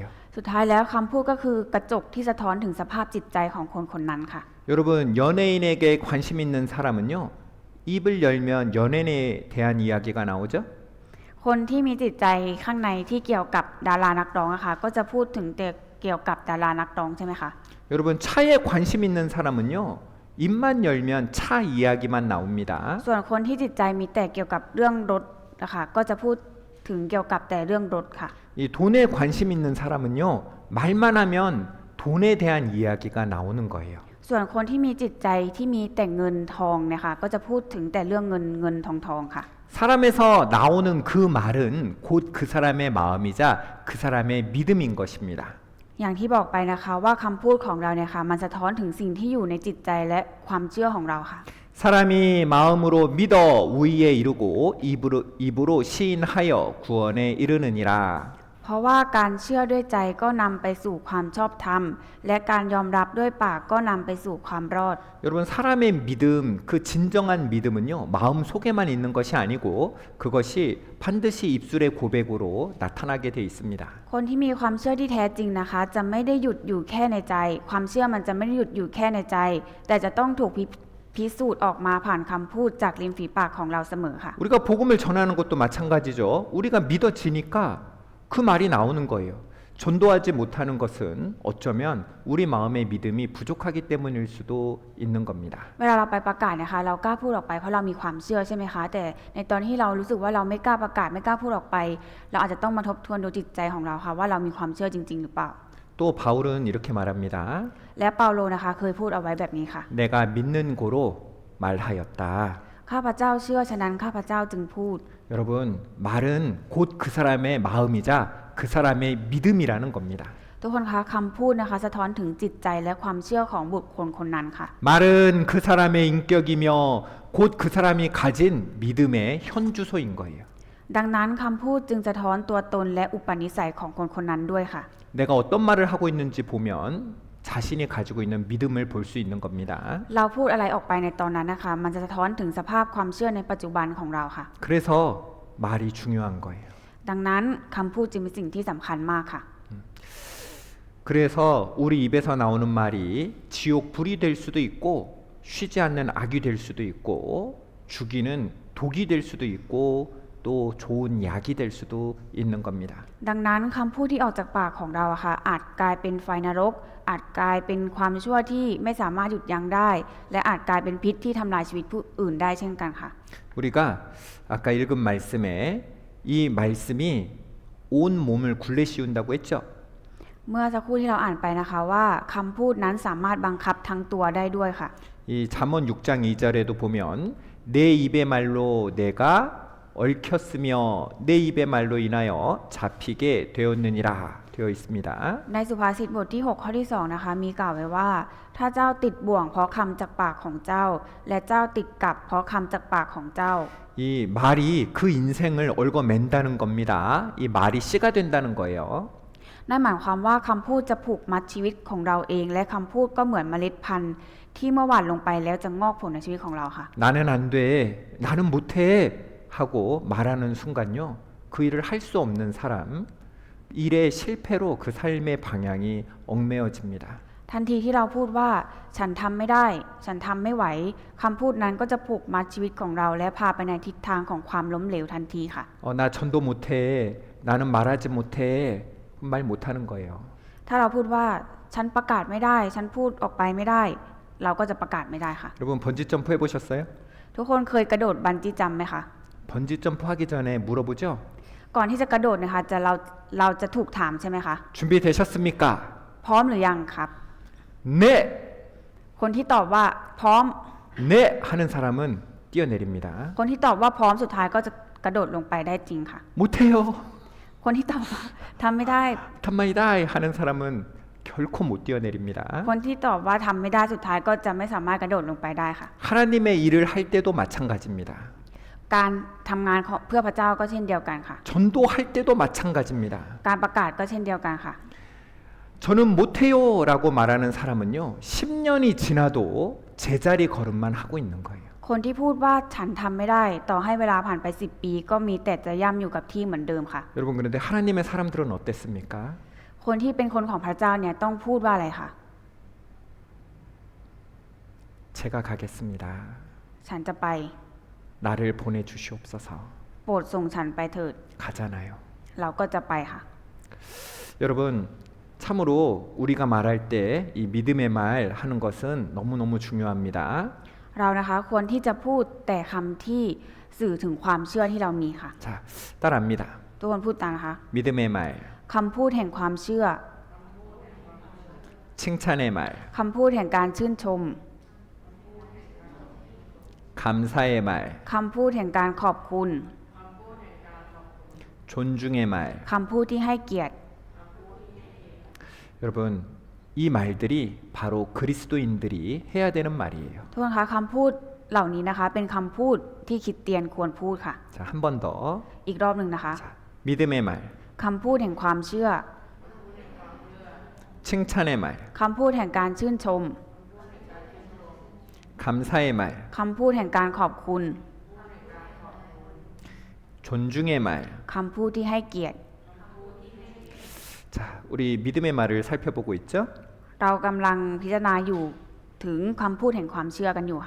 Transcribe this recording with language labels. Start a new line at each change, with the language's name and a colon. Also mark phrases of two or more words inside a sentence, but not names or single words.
Thai: สุดท้ายแล้วคำพูดก็คือกระจกที่สะท้อนถึงสภาพจิตใจของคนคนนั้นค่ะ
Korean: 여러분, 연예인에게 관심 있는 사람은요, 입을 열면 연예인에 대한 이야기가 나오죠?
Thai: คนที่มีจิตใจข้างในที่เกี่ยวกับดารานักร้องอะค่ะก็จะพูดถึงแต่เกี่ยวกับดารานักร้องใช่ไหมคะ
Korean: 여러분, 차에 관심 있는 사람은요, 입만 열면 차 이야기만 나옵니다.
Thai: ส่วนคนที่จิตใจมีแต่เกี่ยวกับเรื่องรถนะคะก็จะพูดถึงเกี่ยวกับแต่เรื่องรถค่ะ
Korean: 이 돈에 관심 있는 사람은요, 말만 하면 돈에 대한 이야기가 나오는 거예요.
Thai: ส่วนคนที่มีจิตใจที่มีแต่เงินทองเนี่ยค่ะก็จะพูดถึงแต่เรื่องเงินทองค่ะ
Korean: 사람에서 나오는 그 말은 곧 그 사람의 마음이자 그 사람의 믿음인 것입니다.
Thai: อย่างที่บอกไปนะคะว่าคำพูดของเราเนี่ยค่ะมันสะท้อนถึงสิ่งที่อยู่ในจิตใจและความเชื่อของเราค่ะ
Korean: 사람이 마음으로 믿어 우리에 이르고 입으로 시인하여 구원에 이르느니라.
Thai: เพราะว่าการเชื่อด้วยใจก็นำไปสู่ความชอบธรรมและการยอมรับด้วยปากก็นำไปสู่ความรอด
Korean: 여러분 사람의 믿음 그 진정한 믿음은요 마음 속에만 있는 것이 아니고 그것이 반드시 입술의 고백으로 나타나게 돼 있습니다.
Thai: คนที่มีความเชื่อที่แท้จริงนะคะจะไม่ได้หยุดอยู่แค่ในใจ ความเชื่อมันจะไม่ได้หยุดอยู่แค่ในใจ แต่จะต้องถูกพิสูจน์ออกมาผ่านคำพูดจากริมฝีปากของเราเสมอค่ะ
Korean: 우리가 복음을 전하는 것도 마찬가지죠. 우리가 믿어지니까 그 말이 나오는 거예요. 전도하지 못하는 것은 어쩌면 우리 마음의 믿음이 부족하기 때문일 수도 있는 겁니다.
Thai: เวลาเราไปประกาศนะคะเรากล้าพูดออกไปเพราะเรามีความเชื่อใช่ไหมคะแต่ในตอนที่เรารู้สึกว่าเราไม่กล้าประกาศไม่กล้าพูดออกไปเราอาจจะต้องมาทบทวนดูจิตใจของเราค่ะว่าเรามีความเชื่อจริงๆหรือเปล่า
Korean: 또 바울은 이렇게 말합니다.
Thai: และเปาโลนะคะเคยพูดเอาไว้แบบนี้ค่ะ
Korean: 내가 믿는 고로 말하였다.
Thai: ข้าพเจ้าเชื่อฉะนั้นข้าพเจ้าจึงพูด
Korean: 여러분 말은 곧 그 사람의 마음이자 그 사람의 믿음이라는 겁니다.
Thai: ทุกคนคะคำพูดนะคะสะท้อนถึงจิตใจและความเชื่อของบุคคลคนนั้นค่ะ
Korean: 말은 그 사람의 인격이며 곧 그 사람이 가진 믿음의 현주소인 거예요.
Thai: ดังนั้นคำพูดจึงสะท้อนตัวตนและอุปนิสัยของคนคนนั้นด้วยค่ะ
Korean: 내가 어떤 말을 하고 있는지 보면 자신이 가지고 있는 믿음을 볼 수 있는 겁니다.
Thai: เราพูดอะไรออกไปในตอนนั้นนะคะมันจะสะท้อนถึงสภาพความเชื่อในปัจจุบันของเราค่ะ
Korean: 그래서 말이 중요한 거예요.
Thai: ดังนั้นคำพูดจึงเป็นสิ่งที่สำคัญมากค่ะ
Korean: 그래서 우리 입에서 나오는 말이 지옥 불이 될 수도 있고 쉬지 않는 악이 될 수도 있고 죽이는 독이 될 수도 있고 또 좋은 약이 될 수도 있는 겁니다.
Thai: ดังนั้นคำพูดที่ออกจากปากของเราอะค่ะอาจกลายเป็นไฟนรกอาจกลายเป็นความชั่วที่ไม่สามารถหยุดยั้งได้ และอาจกลายเป็นพิษที่ทำลายชีวิตผู้อื่นได้เช่นกันค่ะ
Korean: 우리가 아까 읽은 말씀에 이 말씀이 온 몸을 굴레 씌운다고 했죠.
Thai: เมื่อสักครู่ที่เราอ่านไปนะคะว่าคำพูดนั้นสามารถบังคับทั้งตัวได้ด้วยค่ะ
Korean: 이 잠언 6장 2절에도 보면 내 입의 말로 내가 얽혔으며 내 입의 말로 인하여 잡히게 되었느니라 되어 있습니다.
Thai: ในสุภาษิตบทที่6ข้อที่2นะคะมีกล่าวไว้ว่า ถ้าเจ้าติดบ่วงเพราะคำจากปากของเจ้า และเจ้าติดกับเพราะคำจากปากของเจ้า
Korean: 이 말이 그 인생을 얽어맨다는 겁니다. 이 말이 씨가 된다는 거예요.
Thai: นั่นหมายความว่าคำพูดจะผูกมัดชีวิตของเราเอง และคำพูดก็เหมือนเมล็ดพันธุ์ที่เมื่อหว่านลงไปแล้วจะงอกผลในชีวิตของเราค่ะ
Korean: 나는 안 돼, 나는 못해 하고 말하는 순간요. 그 일을 할 수 없는 사람, 일의 실패로 그 삶의 방향이 얽매어집니다.
Thai: ทันทีที่เราพูดว่าฉันทำไม่ได้ฉันทำไม่ไหวคำพูดนั้นก็จะผูกมัดชีวิตของเราและพาไปในทิศทางของความล้มเหลวทันทีค่ะ
Korean: 나 전도 못해, 나는 말하지 못해, 말 못하는 거예요.
Thai: ถ้าเราพูดว่าฉันประกาศไม่ได้ฉันพูดออกไปไม่ได้ เราก็จะประกาศไม่ได้ค่ะ
Korean: 여러분 번지 점프 해보셨어요?
Thai: ทุกคนเคยกระโดดบันจี้จัมป์ไหมคะ
Korean: 번지 점프 하기 전에 물어보죠.
Thai: ก่อนที่จะกระโดดนะคะเราจะถูกถามใช่ไหมคะ
Korean: 준비되셨습니까?
Thai: พร้อมหรือยังครับ
Korean: 네,
Thai: คนที่ตอบว่าพร้อม
Korean: 네 하는 사람은 뛰어내립니다.
Thai: คนที่ตอบว่าพร้อมสุดท้ายก็จะกระโดดลงไปได้จริงค่ะ
Korean: 못해요,
Thai: คนที่ตอบว่าทำไม่ได้ ทำไม่ได้
Korean: 하는 사람은 결코 못 뛰어내립니다.
Thai: คนที่ตอบว่าทำไม่ได้สุดท้ายก็จะไม่สามารถกระโดดลงไปได้ค่ะ
Korean: 하나님의 일을 할 때도 마찬가지입니다.
Thai: การทำงานเพื่อพระเจ้าก็เช่นเดียวกันค่ะ
Korean: 전도할 때도 마찬가지입니다.
Thai: การประกาศก็เช่นเดียวกันค่ะ
Korean: 저는 못해요라고 말하는 사람은요 10년이 지나도 제자리 걸음만 하고 있는 거예요.
Thai: คนที่พูดว่าฉันทำไม่ได้ต่อให้เวลาผ่านไป10 ปีก็มีแต่จะย่ำอยู่กับที่เหมือนเดิมค่ะ
Korean: 여러분 그런데 하나님의 사람들은 어땠습니까?
Thai: คนที่เป็นคนของพระเจ้าเนี่ยต้องพูดว่าอะไรคะ
Korean: 제가 가겠습니다.
Thai: ฉันจะไป
Korean: 나를 보내주시옵소서.
Thai: โปรดส่งฉันไปเถิด
Korean: 가잖아요.
Thai: เราก็จะไปค่ะ
Korean: 여러분 참으로 우리가 말할 때 이 믿음의 말 하는 것은 너무너무 중요합니다.
Thai: เรานะคะควรที่จะพูดแต่คำที่สื่อถึงความเชื่อที่เรามีค่ะ
Korean: 자, 따라합니다.
Thai: ทุกคนพูดตามนะคะ
Korean: 믿음의 말,
Thai: คำพูดแห่งความเชื่อ
Korean: 칭찬의 말,
Thai: คำพูดแห่งการชื่นชม
Korean: 감사의 말,
Thai: คำพูดแห่งการขอบคุณ
Korean: 존중의 말.
Thai: คำพูดที่ให้เกียรติ
Korean: 여러분 이 말들이 바로 그리스도인들이 해야 되는 말이에요.
Thai: ทุกคนคะคำพูดเหล่านี้นะคะเป็นคำพูดที่คริสเตียนควรพูดค่ะ
Korean: 자, 한 번 더.
Thai: อีกรอบหนึ่งนะคะ
Korean: 자, 믿음의 말,
Thai: คำพูดแห่งความเชื่อ
Korean: 칭찬의 말,
Thai: คำพูดแห่งการชื่นชม
Korean: 감사의 말,
Thai: คำพูดแห่งการขอบคุณ
Korean: 존중의 말.
Thai: คำพูดที่ให้เกียรติ
Korean: 자, 우리 믿음의 말을 살펴보고 있죠?
Thai: เรากำลังพิจารณาอยู่ถึงคำพูดแห่งความเชื่อกันอยู่ค่ะ